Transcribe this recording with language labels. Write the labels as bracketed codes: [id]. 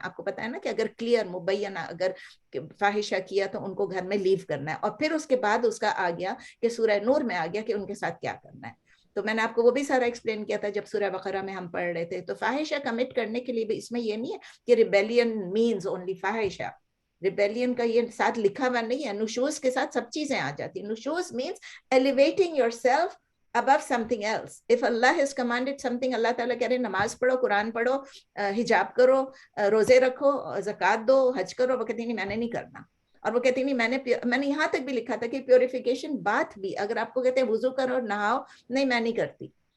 [ur] آپ کو پتا ہے نا کہ اگر کلیئر مبینہ اگر فاحشہ کیا تو ان کو گھر میں لیو کرنا ہے. اور پھر اس کے بعد اس کا آ گیا کہ سورہ نور میں آ گیا کہ ان کے ساتھ کیا کرنا ہے. تو میں نے آپ کو وہ بھی سارا ایکسپلین کیا تھا جب سورہ بقرہ میں ہم پڑھ رہے تھے. تو فاحشہ کمٹ کرنے کے لیے بھی اس میں یہ نہیں ہے کہ [en] rebellion means only [ur] فاحشہ. ریبیلین کا یہ ساتھ لکھا ہوا نہیں ہے, نشوز کے ساتھ سب چیزیں آ جاتی ہیں. [en] نشوز means elevating yourself above something else. If Allah has commanded something, [ur] اللہ تعالیٰ کہہ رہے نماز پڑھو, قرآن پڑھو, حجاب کرو, روزے رکھو, زکوٰۃ دو, حج کرو, وہ کہتی نہیں میں نے نہیں کرنا. اور وہ کہتی نہیں میں نے یہاں تک بھی لکھا تھا کہ پیوریفیکیشن بات بھی اگر آپ کو کہتے ہیں وضو کرو نہاؤ, نہیں میں نہیں کرتی.